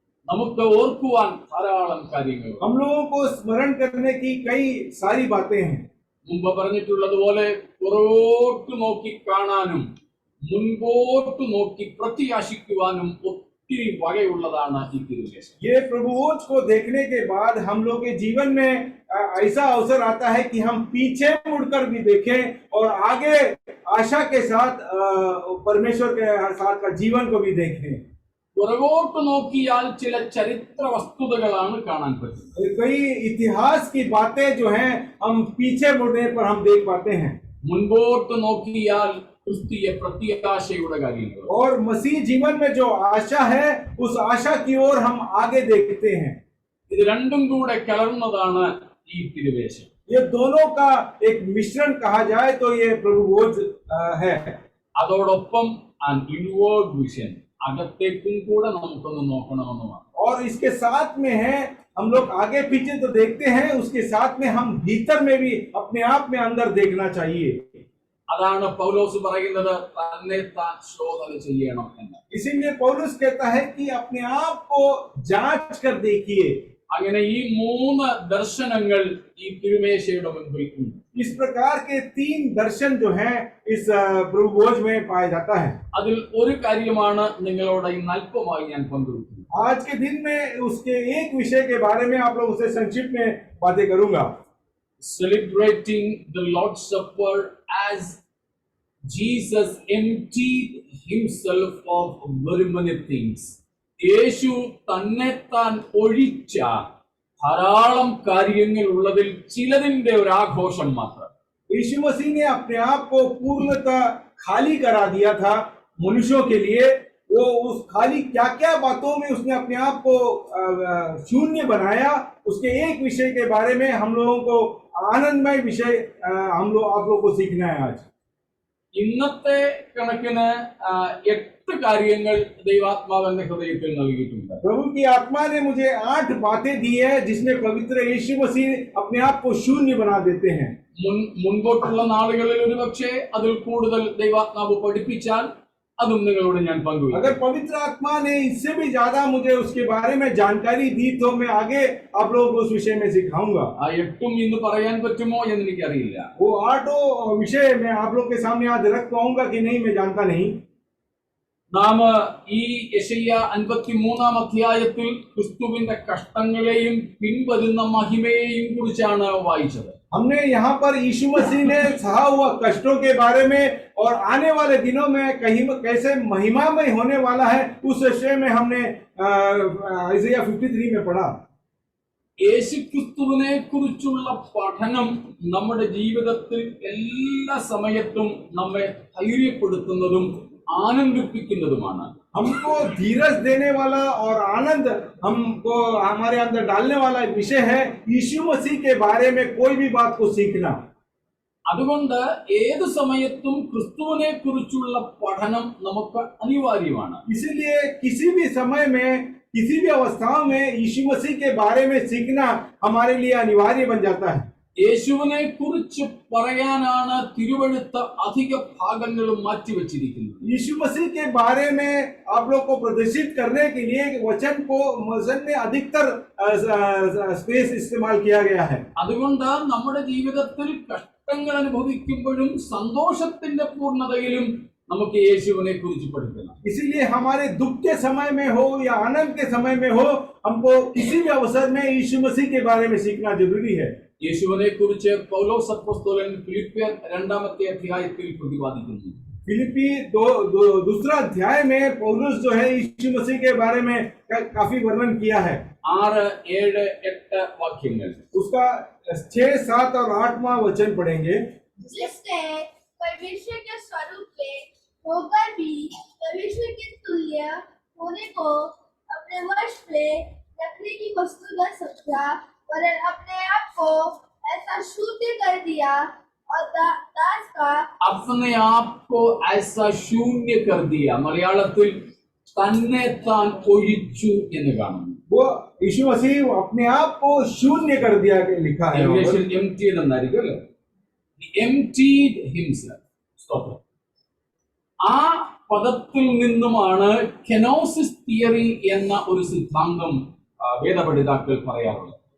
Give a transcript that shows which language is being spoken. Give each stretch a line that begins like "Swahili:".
Malayalam: നമുക്ക് ഓർക്കുവാൻ ധാരാളം കാര്യങ്ങളുണ്ട്.
Hindi: हम लोगों को स्मरण करने की कई सारी बातें हैं।
Malayalam: മുമ്പ് പറഞ്ഞിട്ടുള്ളതുപോലെ പുറകോട്ട് നോക്കി കാണാനും മുൻപോട്ട് നോക്കി പ്രത്യാശിക്കുവാനും ഒത്തിരി വകയുള്ളതാണ് ഈ തിരുവേശം.
Hindi: ये प्रभु भोज को देखने के बाद हम लोग के जीवन में ऐसा अवसर आता है कि हम पीछे मुड़कर भी देखें और आगे आशा के साथ परमेश्वर के साथ का जीवन को भी देखें।
Malayalam: പുറകോട്ട് നോക്കിയാൽ ചില ചരിത്ര വസ്തുതകളാണ് കാണാൻ പറ്റുന്നത്.
Hindi: कई इतिहास की बातें जो हैं हम पीछे मुड़ने पर हम देख पाते हैं।
Malayalam: മുൻപോട്ട് നോക്കിയാൽ ക്രിസ്തീയ പ്രത്യാശയുടെ കാര്യങ്ങൾ.
Hindi: और मसीह जीवन में जो आशा है उस आशा की ओर हम आगे देखते हैं।
Malayalam: ഇത് രണ്ടും കൂടെ കലർന്നതാണ് ഈ തിരുവേശം.
Hindi: ये दोनों का एक मिश्रण कहा जाए तो ये प्रभु भोज है।
Malayalam: അതോടൊപ്പം
English: an inward vision,
Malayalam: അകത്തേക്കും കൂടെ നമുക്കൊന്ന് നോക്കണമെന്നുമാണ്.
Hindi: और इसके साथ में है हम लोग आगे पीछे तो देखते हैं, उसके साथ में हम भीतर में भी अपने आप में अंदर देखना चाहिए।
Malayalam: അതാണ് പൗലോസ് പറയുന്നത്, തന്നെ താൻ ശോധന ചെയ്യണം എന്ന്.
Hindi: इसीलिए पौलुस कहता है कि अपने आप को जांच कर देखिए।
Malayalam: അങ്ങനെ ഈ 3 ദർശനങ്ങൾ ഈ തിരുമേശയുടെ മുൻപിൽ ഉണ്ട്.
Hindi: इस प्रकार के 3 दर्शन जो हैं इस प्रभु भोज में पाया जाता है।
Malayalam: അതിൽ ഒരു കാര്യമാണ് നിങ്ങളോട് ഇന്ന് അല്പമായി ഞാൻ പങ്കുവയ്ക്കുന്നത്.
Hindi: आज के दिन में उसके एक विषय के बारे में आप लोगों से संक्षिप्त में बातें करूंगा।
English: Celebrating the Lord's Supper as Jesus emptied himself of very many things.
Malayalam: യേശു തന്നെത്താൻ ഒഴിച്ച ധാരാളം കാര്യങ്ങൾ ഉള്ളതിൽ ചിലതിന്റെ ഒരു ആഘോഷം മാത്രം.
Hindi: यीशु मसीह ने अपने आप को पूर्णतः खाली करा दिया था मनुष्यों के लिए। वो उस खाली क्या क्या बातों में उसने अपने आप को शून्य बनाया, उसके एक विषय के बारे में हम लोगों को आनंदमय विषय आप लोग को सीखना है आज।
Malayalam: ഇന്നത്തെ കണക്കിന് 8 കാര്യങ്ങൾ ദൈവാത്മാവ് എന്റെ ഹൃദയത്തിൽ നൽകിയിട്ടുണ്ട്.
Hindi: प्रभु की आत्मा ने मुझे 8 बातें दी है जिसमें पवित्र यीशु मसीह अपने आप को शून्य बना देते हैं।
Malayalam: മുൻപോട്ടുള്ള നാളുകളിൽ ഒരുപക്ഷെ അതിൽ കൂടുതൽ ദൈവാത്മാവ് പഠിപ്പിച്ചാൽ അതും നിങ്ങളോട് ഞാൻ പങ്കുവയ്ക്കും.
Hindi: अगर पवित्र आत्मा ने इससे भी ज्यादा मुझे उसके बारे में जानकारी दी तो मैं आगे आप लोगों को उस विषय में सिखाऊंगा।
Malayalam: ആ 8 ഇന്ന് പറയാൻ പറ്റുമോ എന്ന് എനിക്കറിയില്ല.
Hindi: वो 8 विषय मैं आप लोग के सामने आज रख पाऊंगा कि नहीं मैं जानता नहीं।
Malayalam: നാം ഈ യെശയ്യ 53 അധ്യായത്തിൽ ക്രിസ്തുവിന്റെ കഷ്ടങ്ങളെയും പിൻവരുന്ന മഹിമയെയും കുറിച്ചാണ് വായിച്ചത്.
Hindi: हमने यहाँ पर यीशु मसीह ने सहा हुआ कष्टों के बारे में और आने वाले दिनों में कहीं कैसे महिमामय होने वाला है उस विषय में हमने इसाइया 53 में पढ़ा।
Malayalam: യേശുക്രിസ്തുവിനെ കുറിച്ചുള്ള പഠനം നമ്മുടെ ജീവിതത്തിൽ എല്ലാ സമയത്തും നമ്മെ ധൈര്യപ്പെടുത്തുന്നതും ആനന്ദിപ്പിക്കുന്നതുമാണ്.
Hindi: हमको धीरज देने वाला और आनंद हमको हमारे अंदर डालने वाला एक विषय है यीशु मसीह के बारे में कोई भी बात को सीखना।
Malayalam: അതുകൊണ്ട് ഏത് സമയത്തും ക്രിസ്തുവിനെ കുറിച്ചുള്ള പഠനം നമുക്ക് അനിവാര്യമാണ്.
Hindi: इसीलिए किसी भी समय में किसी भी अवस्थाओं में यीशु मसीह के बारे में सीखना हमारे लिए अनिवार्य बन जाता है।
Malayalam: യേശുവിനെ കുറിച്ച് പറയാനാണ് തിരുവെഴുത്ത് അധിക ഭാഗങ്ങളും മാറ്റിവെച്ചിരിക്കുന്നത്.
Hindi: यीशु मसीह के बारे में आप लोग को प्रदर्शित करने के लिए वचन में अधिकतर स्पेस इस्तेमाल किया गया है।
Malayalam: അതുകൊണ്ട് നമ്മുടെ ജീവിതത്തിൽ കഷ്ടങ്ങൾ അനുഭവിക്കുമ്പോഴും സന്തോഷത്തിന്റെ പൂർണ്ണതയിലും നമുക്ക് യേശുവിനെ കുറിച്ച് പഠിക്കണം.
Hindi: इसीलिए हमारे दुख के समय में हो या आनंद के समय में हो हमको किसी भी अवसर में यीशु मसीह के बारे में सीखना जरूरी है।
Malayalam: യേശുവിനെ കുറിച്ച് പൗലോസ് അപ്പോസ്തലൻ ഫിലിപ്പിയർ 2-ാമത്തെ അധ്യായത്തിൽ പ്രതിപാദിക്കുന്നു.
Hindi: फिलिपी दूसरा अध्याय में पौलुस जो है यीशु मसीह के बारे में काफी वर्णन किया है।
Malayalam: 6, 7, 8 वाक्यങ്ങൾ
Hindi: उसका 6, 7 और 8वां वचन पढ़ेंगे। जिसने परमेश्वर के स्वरूप में होकर भी परमेश्वर के तुल्य होने को अपने वश में रखने की वस्तु न समझा, वरन अपने आप को ऐसा शून्य कर दिया और दास का अपने आप को ऐसा शून्य कर दिया.
Malayalam: മലയാളത്തിൽ തന്നെ താൻ ഒഴിച്ചു എന്ന് കാണുന്നു.
Hindi: वो यीशु मसीह अपने आप को शून्य कर दिया के लिखा है।
Malayalam: ഇംഗ്ലീഷിൽ emptied എന്നായിരിക്കും അല്ലേ?
English: He emptied himself.
Malayalam: സ്തോത്രം. ആ പദത്തിൽ നിന്നുമാണ് കെനോസിസ് തിയറി എന്ന ഒരു സിദ്ധാന്തം വേദപണ്ഡിതാക്കൾ പറയാറുള്ളത്.